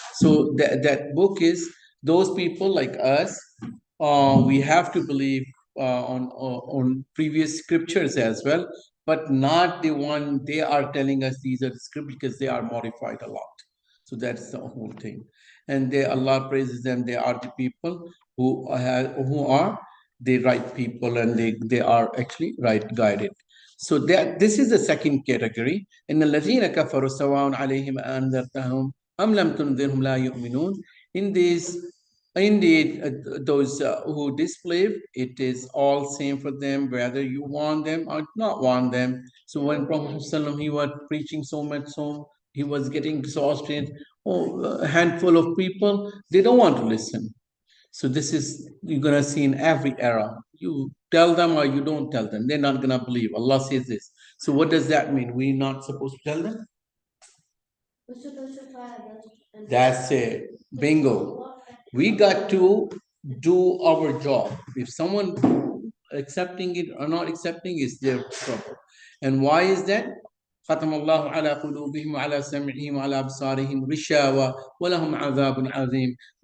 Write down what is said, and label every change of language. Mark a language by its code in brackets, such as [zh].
[en] So that book is, those people like us, we have to believe on previous scriptures as well, but not the one they are telling us these are the scriptures, because they are modified a lot. So that's the whole thing. And Allah praises them. They are the people who are the right people, and they are actually right guided. So that this is the second category. [ar] إن الذين كفروا سواء عليهم أنذرتهم أم لم تنذرهم لا يؤمنون. [en] In this, indeed, those who disbelieve, it is all same for them, whether you want them or not want them. So when Prophet ﷺ, he was preaching so much, so he was getting exhausted. Oh, a handful of people, they don't want to listen. So this is, you're gonna see in every era. You tell them or you don't tell them, they're not gonna believe. Allah says this. So what does that mean? We're not supposed to tell them? We're supposed to try and That's it. Bingo. We got to do our job. If someone accepting it or not accepting is their trouble. And why is that? [ar] ختم الله على قلوبهم وعلى سمعهم وعلى أبصارهم غشاوة ولهم عذاب عظيم.